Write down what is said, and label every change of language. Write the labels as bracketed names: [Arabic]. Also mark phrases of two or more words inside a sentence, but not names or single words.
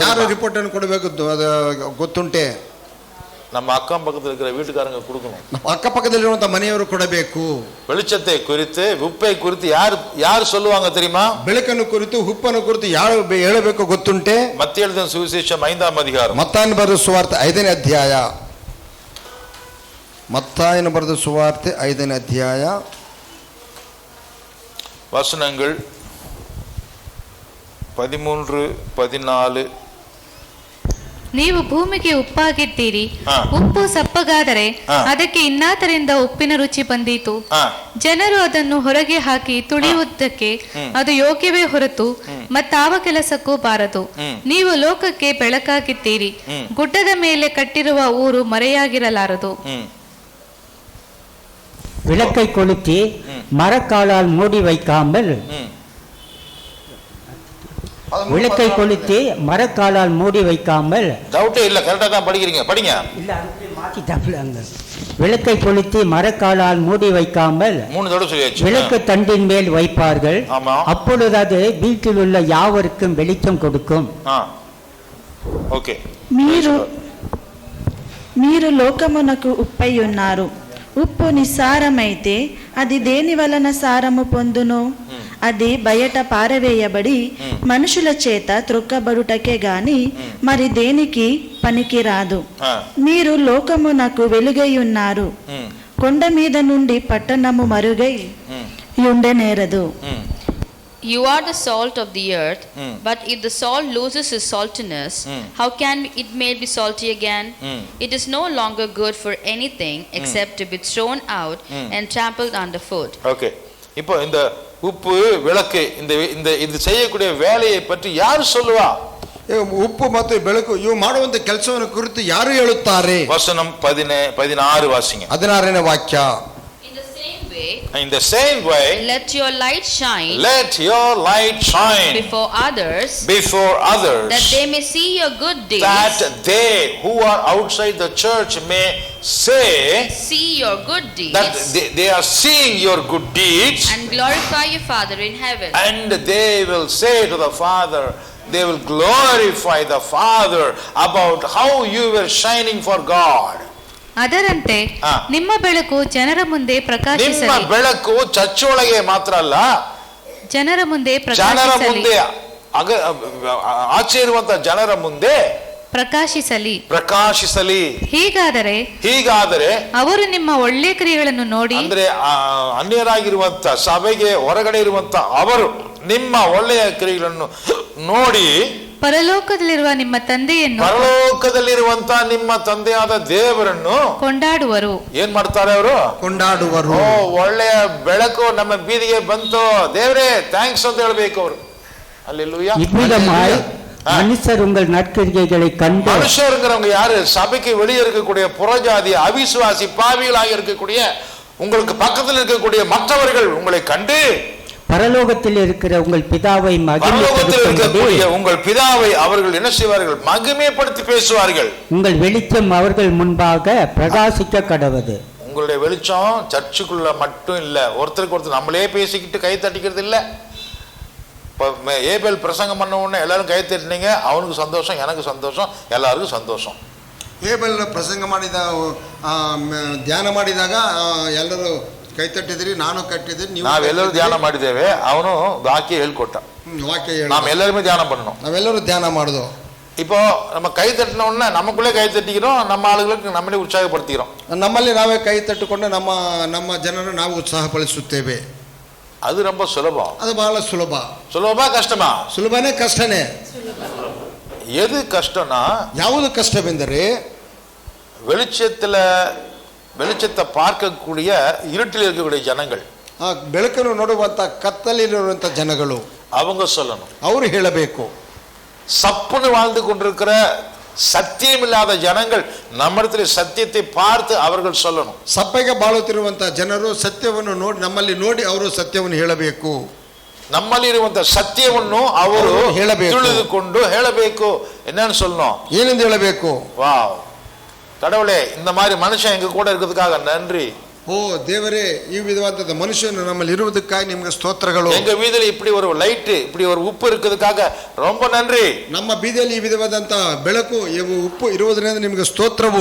[Kannada] ಯಾರು ರಿಪೋರ್ಟ್ ಅನ್ನು ಕೊಡಬೇಕು ಗೊತ್ತುಂಟೆ? [Tamil] நம்ம அக்கம் பக்கத்துல இருக்கிற வீட்டுக்காரங்க கொடுக்கணும். [Kannada] ಅಕ್ಕಪಕ್ಕದಲ್ಲಿರುವಂತ ಮನೆಯವರು ಕೊಡಬೇಕು. [Tamil] வெளிச்சத்தை குறித்து, உப்பை குறித்து யார் சொல்லுவாங்க தெரியுமா? [Kannada] ಬೆಳಕನ್ನು ಕುರಿತು, ಉಪ್ಪನ್ನು ಕುರಿತು ಯಾರು ಹೇಳಬೇಕು ಗೊತ್ತುಂಟೆ? [Tamil] மத்திய எழுதின சுவிசேஷம் 5ஆம் அதிகாரம். [Kannada] ಮತ್ತಾಯನ ಬರೆದ ಸುವಾರ್ತೆ 5ನೇ ಅಧ್ಯಾಯ. ಮತ್ತಾಯನ ಬರೆದ ಸುವಾರ್ತೆ 5ನೇ ಅಧ್ಯಾಯ, [Tamil] வசனங்கள் 13, 14. [Kannada] ನೀವು ಭೂಮಿಗೆ ಉಪ್ಪಾಗಿದ್ದೀರಿ. ಹಾ. ಉಪ್ಪು ಸಪ್ಪಗಾದರೆ ಹಾ. ಅದಕ್ಕೆ ಇನ್ನಾತರಿಂದ ಉಪ್ಪಿನ ರುಚಿ ಬಂದೀತು. ಜನರು ಅದನ್ನು ಹೊರಗೆ ಹಾಕಿ ತುಳಿಯುವುದಕ್ಕೆ ಅದು ಯೋಗ್ಯವೇ ಹೊರತು ಮತ್ತಾವ ಕೆಲಸಕ್ಕೂ ಬಾರದು. ನೀವು ಲೋಕಕ್ಕೆ ಬೆಳಕಾಗಿದ್ದೀರಿ. ಗುಡ್ಡದ ಮೇಲೆ ಕಟ್ಟಿರುವ ಊರು ಮರೆಯಾಗಿರಲಾರದು. [Tamil] விளக்கை கொளுத்தி மரக்காலால் மூடி வைக்காமல் விளக்கை கொளுத்தி மரக்காலால் மூடி வைக்காமல். டவுட்டே இல்ல, கரெக்டா தான் படிக்கிறீங்க, படிங்க. இல்ல அப்படியே மாத்திட்டாங்க. விளக்கை கொளுத்தி மரக்காலால் மூடி வைக்காமல் 3 தடவை சொல்லியாச்சு. விளக்கு தண்டின் மேல் வைப்பார்கள். ஆமா. அப்பொழுது அது வீட்டில் உள்ள யாவருக்கும் வெளிச்சம் கொடுக்கும். [Telugu] ఓకే. మీరు లోకమునకు ఉప్పై ఉన్నారు. ఉప్పు నిస్సారమైతే అది దేని వలన సారము పొందును? అది బయట పారవేయబడి మనుషుల చేత త్రొక్కబడుటకే గాని మరి దేనికి పనికిరాదు. మీరు లోకమునకు వెలుగై ఉన్నారు. కొండ మీద నుండి పట్టణము మరుగై ఉండనేరదు. [English] You are the salt of the earth, but if the salt loses its saltiness, how can it made be salty again? It is no longer good for anything except to be thrown out and trampled underfoot. Okay. [Tamil] இப்போ இந்த உப்பு, விளக்கு, இந்த இது செய்யக்கூடிய வேலையை பற்றி யார் சொல்லுவா? [Kannada] ಉಪ್ಪು ಮತ್ತು ಬೆಳಕು ಇವು ಮಾಡುವಂತ ಕೆಲಸವನ್ನು ಕುರಿತು ಯಾರು ಹೇಳುತ್ತಾರೆ? [Tamil] வசனம் 16 வாசிங்க. [Kannada] 16ನೇ ವಾಕ್ಯ. [English] In the same way, let your light shine before others, that they may see your good deeds, that they who are outside the church may see your good deeds, that they are seeing your good deeds, and glorify your Father in heaven. And they will say to the Father, they will glorify the Father about how you were shining for God. [Kannada] ಅದರಂತೆ ನಿಮ್ಮ ಬೆಳಕು ಜನರ ಮುಂದೆ ಪ್ರಕಾಶಿಸಲಿ. ನಿಮ್ಮ ಬೆಳಕು ಚರ್ಚೊಳಗೆ ಮಾತ್ರ ಅಲ್ಲ, ಜನರ ಮುಂದೆ ಜನರ ಮುಂದೆ, ಆಚೆ ಇರುವಂತ ಜನರ ಮುಂದೆ ಪ್ರಕಾಶಿಸಲಿ. ಹೀಗಾದರೆ ಅವರು ನಿಮ್ಮ ಒಳ್ಳೆ ಕ್ರಿಯೆಗಳನ್ನು ನೋಡಿ, ಅಂದ್ರೆ ಅನ್ಯರಾಗಿರುವಂತ ಸಭೆಗೆ ಹೊರಗಡೆ ಇರುವಂತ ಅವರು ನಿಮ್ಮ ಒಳ್ಳೆಯ ಕ್ರಿಯೆಗಳನ್ನು ನೋಡಿ ಪರಲೋಕದಲ್ಲಿರುವ ನಿಮ್ಮ ತಂದೆಯಾದ ದೇವರನ್ನು ಕೊಂಡಾಡುವರು. ಏನ್ ಮಾಡ್ತಾರೆ ಅವರು? ಕೊಂಡಾಡುವರು. ಒಳ್ಳೆಯ ಬೆಳಕು ನಮ್ಮ ಬೀದಿಗೆ ಬಂತು, ದೇವರೇ ಥ್ಯಾಂಕ್ಸ್ ಅಂತ ಹೇಳ್ಬೇಕು ಅವರು. [Tamil] அல்லேலூயா. மனுஷர் உங்கள் நற்கிரியைகளை கண்டு, மனுஷருங்கிறவங்க யாரு? சபைக்கு வெளியே இருக்கக்கூடிய புறஜாதி, அவிசுவாசி, பாவிகளாக இருக்கக்கூடிய உங்களுக்கு பக்கத்தில் இருக்கக்கூடிய மற்றவர்கள் உங்களை கண்டு பரலோகத்தில் இருக்கிற உங்கள் பிதாவை உங்கள் பிதாவை அவர்கள் என்ன செய்வார்கள்? மகிமைப்படுத்தி பேசுவார்கள். உங்கள் வெளிச்சம் அவர்கள் முன்பாக பிரகாசிக்க கடவது. உங்களுடைய வெளிச்சம் சர்ச்சுக்குள்ள மட்டும் இல்ல, ஒருத்தருக்கு ஒருத்தர் நம்மளே பேசிக்கிட்டு கை தட்டிக்கிறது இல்ல. ஏபேல் பிரசங்கம் பண்ண உடனே எல்லாரும் கை தட்டினீங்க, அவனுக்கு சந்தோஷம், எனக்கு சந்தோஷம், எல்லாருக்கும் சந்தோஷம். [Kannada] ಏಬೆಲ್ ಪ್ರಸಂಗ ಮಾಡಿದ ಧ್ಯಾನ ಮಾಡಿದಾಗ ಎಲ್ಲರೂ ಕೈ ತಟ್ಟಿದ್ರಿ, ನಾನು ಕಟ್ಟಿದ್ರಿ, ನಾವೆಲ್ಲರೂ ಧ್ಯಾನ ಮಾಡಿದ್ದೇವೆ. ಅವನು ವಾಕ್ಯ ಹೇಳ್ಕೊಟ್ಟ, ವಾಕ್ಯ [Tamil] நாம் எல்லாருமே தியானம் பண்ணணும். [Kannada] ನಾವೆಲ್ಲರೂ ಧ್ಯಾನ ಮಾಡಿದೋ. [Tamil] இப்போ நம்ம கை தட்டின உடனே நமக்குள்ளே கை தட்டிக்கிறோம், நம்ம ஆளுகளுக்கு நம்மளே உற்சாகப்படுத்திக்கிறோம். [Kannada] ನಮ್ಮಲ್ಲಿ ನಾವೇ ಕೈ ತಟ್ಟಿಕೊಂಡು ನಮ್ಮ ಜನರನ್ನು ನಾವು ಉತ್ಸಾಹಪಡಿಸುತ್ತೇವೆ. [Tamil] அது ரொம்ப சுலபம். [Kannada] ಅದು ಬಹಳ ಸುಲಭ. [Tamil] சுலபமா கஷ்டமா? [Kannada] ಸುಲಭನೇ ಕಷ್ಟನೇ. [Tamil] எது கஷ்டம்னா, [Kannada] ಯಾವುದು ಕಷ್ಟವೆಂದರೆ [Tamil] வெளிச்சத்தை பார்க்கக்கூடிய இருட்டில் இருக்கக்கூடிய ஜனங்கள், [Kannada] ಬೆಳಕನ್ನು ನೋಡುವಂತ ಕತ್ತಲಿರುವಂತ ಜನಗಳು [Tamil] அவங்க சொல்லணும், [Kannada] ಅವರು ಹೇಳಬೇಕು. [Tamil] சப்புன்னு வாழ்ந்து கொண்டிருக்கிற சத்தியம் இல்லாத ஜனங்கள் நம்மிடத்துல சத்தியத்தை பார்த்து அவர்கள் சொல்லணும். [Kannada] ಸಪ್ಪಗೆ ಬಾಳುತ್ತಿರುವಂತಹ ಜನರು ಸತ್ಯವನ್ನು ನೋಡಿ ನಮ್ಮಲ್ಲಿ ನೋಡಿ ಅವರು ಸತ್ಯವನ್ನು ಹೇಳಬೇಕು. ನಮ್ಮಲ್ಲಿರುವಂತ ಸತ್ಯವನ್ನು ಅವರು ತಿಳಿದುಕೊಂಡು ಹೇಳಬೇಕು. [Tamil] என்னன்னு சொல்லணும்? [Kannada] ಏನೆಂದು ಹೇಳಬೇಕು? ವಾವ್, [Tamil] கடவுளே, இந்த மாதிரி மனுஷன் எங்க கூட இருக்கிறதுக்காக நன்றி. [Kannada] ಓ ದೇವರೇ, ಈ ವಿಧವಾದ ಮನುಷ್ಯನು ನಮ್ಮಲ್ಲಿ ಇರುವುದಕ್ಕಾಗಿ ನಿಮಗೆ ಸ್ತೋತ್ರಗಳು. [Tamil] எங்க வீதியில இப்படி ஒரு லைட், இப்படி ஒரு உப்பு இருக்கிறதுக்காக ரொம்ப நன்றி. [Kannada] ನಮ್ಮ ಬೀದಿಯಲ್ಲಿ ಈ ವಿಧವಾದಂತ ಬೆಳಕು, ಉಪ್ಪು ಇರುವುದರಿಂದ ನಿಮಗೆ ಸ್ತೋತ್ರವು.